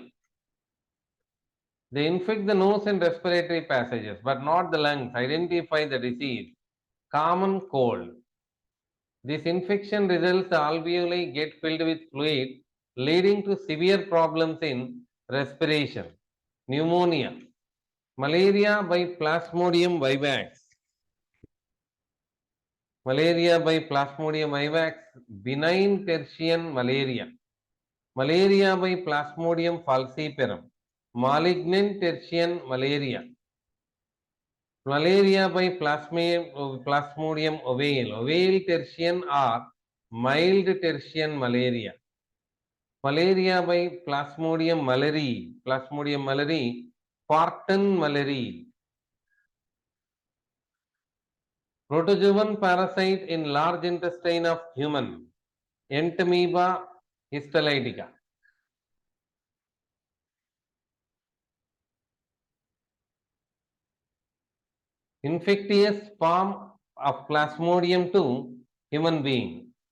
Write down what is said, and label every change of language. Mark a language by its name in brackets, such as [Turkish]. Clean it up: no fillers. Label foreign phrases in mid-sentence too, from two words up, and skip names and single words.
[English] They infect the nose and respiratory passages, but not the lungs. Identify the disease. Common cold. This infection results the alveoli get filled with fluid, leading to severe problems in respiration. Pneumonia. Malaria by Plasmodium vivax. Benign tertian malaria. Malaria by Plasmodium falciparum. Malignant tertian malaria. Malaria by Plasmodium ovale tertian or mild tertian malaria. Malaria by Plasmodium malarii, Parton malaria. Protozoan parasite in large intestine of human. Entamoeba histolytica. Infectious form of Plasmodium to human being.